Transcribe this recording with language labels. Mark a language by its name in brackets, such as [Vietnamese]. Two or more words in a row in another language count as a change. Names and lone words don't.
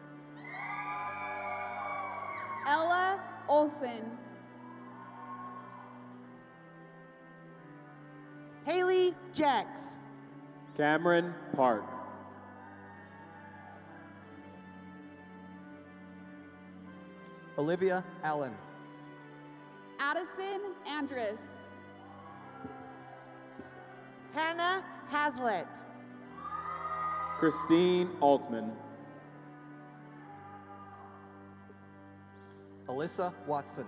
[English] Ella Olson. Haley Jacks. Cameron Park. Olivia Allen. Addison Andrus. Hannah Hazlitt. Christine Altman. Alyssa Watson.